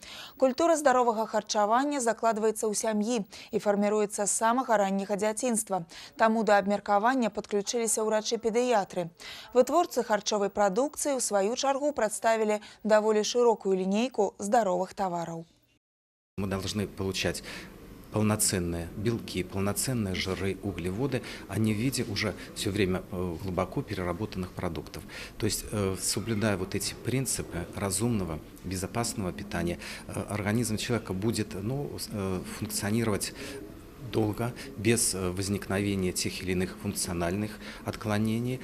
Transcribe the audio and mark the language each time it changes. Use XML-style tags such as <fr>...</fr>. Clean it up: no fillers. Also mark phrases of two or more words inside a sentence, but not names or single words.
<be>Культура здаровага харчавання закладваецца ў сям'і і фарміруецца з самага ранняга дзяцінства. Таму да абмеркавання падключыліся ўрачы-педыятры. Вытворцы харчовай прадукцыі ў сваю чаргу прадставілі даволі шырокую лінейку здаровых тавараў.</be> <ru>Мы должны получать полноценные белки, полноценные жиры, углеводы, а не в виде уже все время глубоко переработанных продуктов. То есть, соблюдая вот эти принципы разумного, безопасного питания, организм человека будет функционировать долго, без возникновения тех или иных функциональных отклонений.</ru>